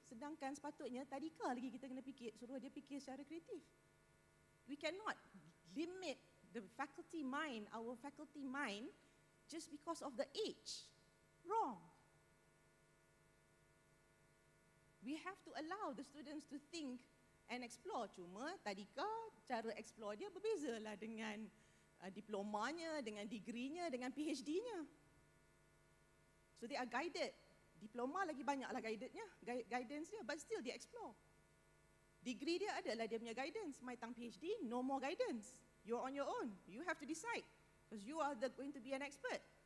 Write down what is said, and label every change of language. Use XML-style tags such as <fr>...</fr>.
<ms>Sedangkan sepatutnya tadika lagi kita kena fikir, suruh dia fikir secara kreatif.</ms> <en>We cannot limit the faculty mind, our faculty mind, just because of the age. Wrong. We have to allow the students to think and explore.</en> <ms>Cuma tadika cara explore dia berbezalah dengan diplomanya, dengan degree-nya, dengan PhD-nya.</ms> <en>So they are guided.</en> <ms>Diploma lagi banyaklah guidance dia,</ms> <en>but still</en> <ms>dia explore. Degree dia adalah dia punya guidance.</ms> <en>My</en> <ms>tang</ms> <en>PhD, no more guidance. You're on your own. You have to decide because you are going to be an expert.</en>